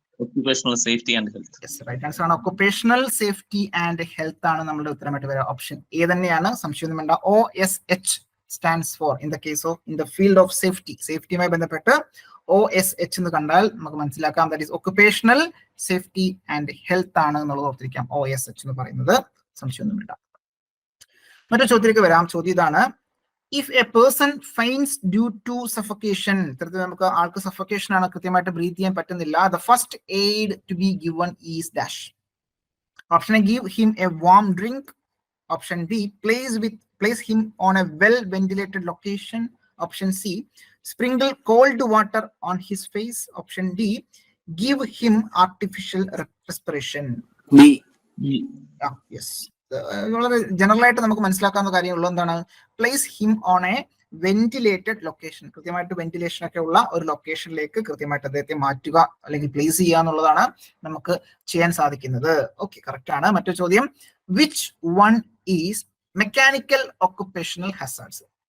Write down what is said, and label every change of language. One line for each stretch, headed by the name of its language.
English: Occupational safety and health. Yes, right answer ആണ് occupational safety and health
Malayalam: ആണ് നമ്മുടെ ഉത്തരമായിട്ട് വരിക. ഓപ്ഷൻ എ തന്നെയാണ്, സംശയമൊന്നും വേണ്ട.
English: OSH stands for in the case of in the field of safety.
Malayalam: സേഫ്റ്റിയുമായി ബന്ധപ്പെട്ട് OSH എന്ന് കണ്ടാൽ നമുക്ക് മനസ്സിലാക്കാം
English: that is occupational safety and health
Malayalam: ആണ് എന്നുള്ളത് ഓർത്തിരിക്കാം. OSH എന്ന് പറയുന്നത് സംശയമൊന്നും വേണ്ട. മറ്റൊരു ചോദ്യത്തിലേക്ക് വരാം.
English: ചോദ്യം ഇതാണ്, if a person faints due to suffocation,
Malayalam: ഇത്തരത്തിൽ നമുക്ക് ആൾക്ക് സഫക്കേഷൻ ആണ്, കൃത്യമായിട്ട് ബ്രീത്ത് ചെയ്യാൻ പറ്റുന്നില്ല,
English: the first aid to be given is dash. Option A, give him a warm drink. Option B, place him on a well ventilated location. Option C, sprinkle cold water on his face. Option D, give him artificial respiration. B. Yes.
Malayalam: വളരെ general ആയിട്ട് നമുക്ക് മനസ്സിലാക്കാവുന്ന കാര്യമുള്ള എന്താണ്?
English: Place him on a ventilated location.
Malayalam: കൃത്യമായിട്ട് ventilation ഒക്കെ ഉള്ള ഒരു ലൊക്കേഷനിലേക്ക് കൃത്യമായിട്ട് അദ്ദേഹത്തെ മാറ്റുക അല്ലെങ്കിൽ പ്ലേസ് ചെയ്യുക എന്നുള്ളതാണ് നമുക്ക് ചെയ്യാൻ സാധിക്കുന്നത്. ഓക്കെ, കറക്റ്റ് ആണ്. മറ്റൊരു ചോദ്യം,
English: Which one is mechanical occupational hazards?